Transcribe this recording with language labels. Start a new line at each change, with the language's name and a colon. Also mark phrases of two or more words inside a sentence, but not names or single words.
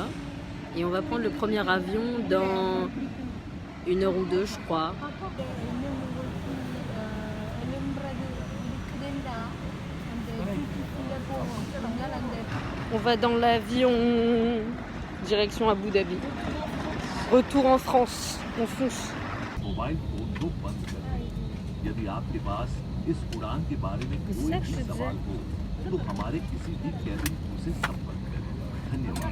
French: Et on va prendre le premier avion dans 1 heure ou 2, je crois. On va dans l'avion direction Abu Dhabi. Retour en France, on fonce.
English: mobile phone
Hindi: को बंद कर दें। यदि आपके पास इस उड़ान के बारे में कोई भी सवाल हो तो हमारे किसी भी
English: cabin crew
Hindi: से संपर्क करें। धन्यवाद।